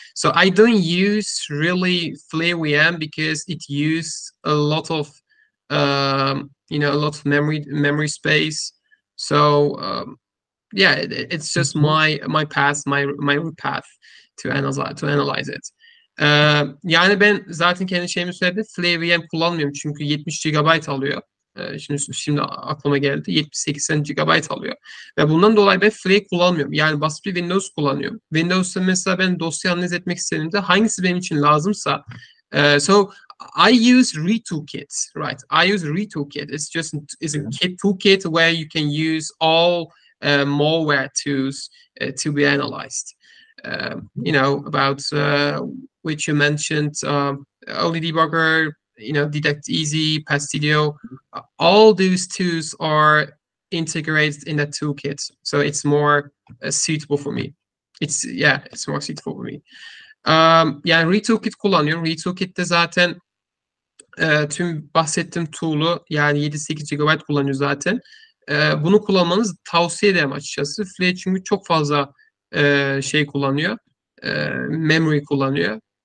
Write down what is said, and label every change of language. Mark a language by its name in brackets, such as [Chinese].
[English] So I don't use really Flare VM because it uses a lot of a lot of memory space. So yeah, it's just my path, my path to analyze it. [Turkish] Yani ben zaten kendi şeyimi söyledim. Flare VM kullanmıyorum çünkü 70 GB alıyor. Şimdi aklıma geldi. 78 GB alıyor. Ve bundan dolayı ben Flare kullanmıyorum. Yani basit bir Windows kullanıyorum. Windows'ta mesela ben dosya analiz etmek istediğimde hangisi benim için lazımsa [English] so I use retoolkit, right? I use retoolkit. It's a toolkit where you can use all malware tools to be analyzed. About which you mentioned, OLE Debugger, DetectEasy, Pastidio, all those tools are integrated in that toolkit. So it's more suitable for me. It's more suitable for me. [Turkish] Yani retoolkit kullanıyorum. Retoolkit'te zaten tüm bahsettiğim tool'u yani 7-8 GB kullanıyor zaten. Bunu kullanmanızı tavsiye ederim açıkçası. Flare çünkü çok fazla şey kullanıyor. Memory kullanıyor.